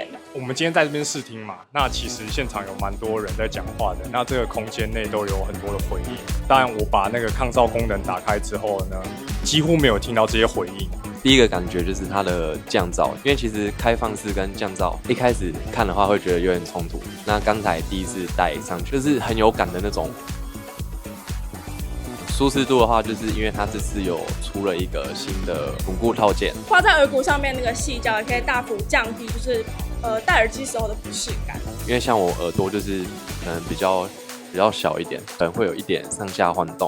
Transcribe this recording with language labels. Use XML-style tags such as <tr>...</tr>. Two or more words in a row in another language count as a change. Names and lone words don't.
<zh>我們今天在這邊試聽嘛，那其實現場有蠻多人在講話的，那這個空間內都有很多的回應。當然，我把那個抗噪功能打開之後呢，幾乎沒有聽到這些回應。第一個感覺就是它的降噪，因為其實開放式跟降噪一開始看的話会覺得有點衝突。那剛才第一次戴上去，就是很有感的那種。舒適度的話，就是因為它這次有出了一個新的穩固套件，掛在耳骨上面那個矽膠也可以大幅降低，就是戴耳機時候的不適感。因為像我耳朵就是可能比较小一點，可能会有一點上下晃動。</zh>